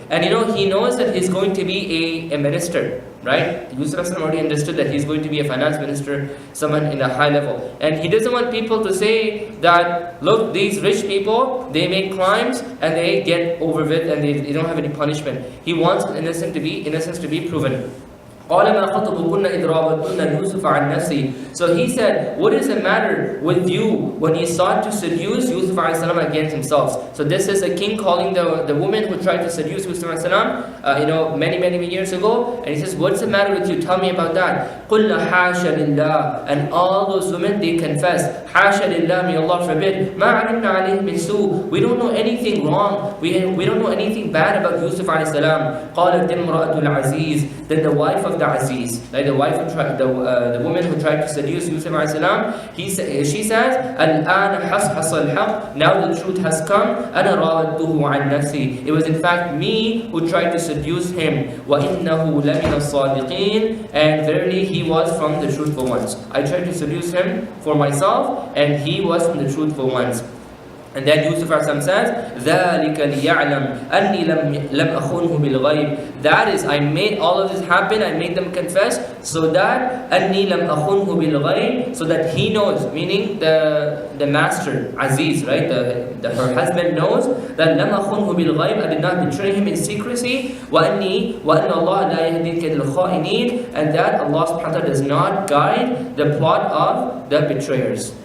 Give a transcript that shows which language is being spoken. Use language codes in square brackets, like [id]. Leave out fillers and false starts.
[en] And he knows that he's going to be a minister, right? Yusuf already understood that he's going to be a finance minister, someone in a high level. And he doesn't want people to say that, look, these rich people, they make crimes and they get over it and they don't have any punishment. He wants innocence to be proven. [ar] قال ما خطبكن إذ راودتن يوسف عن نفسه. [en] So he said, what is the matter with you when you sought to seduce Yusuf alayhi salam against himself? So this is a king calling the woman who tried to seduce Yusuf alayhi salam, many years ago, and he says, what's the matter with you? Tell me about that. [ar] قُلْنَا حَاشَ لِلَّهِ. [en] And all those women, they confess, [ar] حَاشَ لِلَّهِ, [en] may Allah forbid, [ar] مَا عَلِمْنَا عَلَيْهِ مِنْ سُوءٍ. [en] We don't know anything wrong. We don't know anything bad about Yusuf alayhi salam. [ar] قَالَتْ امْرَأَةُ الْعَزِيزِ. [en] Then the wife of the Aziz, like the wife who tried, the woman who tried to seduce Yusuf alayhi salam, she says, [ar] الآن حصحص الحق. [en] Now the truth has come. [ar] أنا راودته عن نفسي. [en] It was in fact me who tried to seduce him. [ar] وإنه لمن الصادقين. [en] And verily he was from the truthful ones. I tried to seduce him for myself, and he was from the truthful ones. And then Yusuf says, [ar] ذَلِكَ لِيَعْلَمْ أَنِّي لَمْ أَخُنْهُ بِالْغَيْبِ. [en] That is, I made all of this happen, I made them confess, so that [ar] أَنِّي لَمْ أَخُنْهُ بِالْغَيْبِ, [en] so that he knows, meaning the master, Aziz, right? Her husband knows that [ar] لَمْ أَخُنْهُ بِالْغَيْبِ, [en] I did not betray him in secrecy, [ar] وَأَنَّ اللَّهَ لَا يَهْدِي كَيْدَ الْخَائِنِينَ, [en] and that Allah subhanahu wa ta'ala does not guide the plot of the betrayers.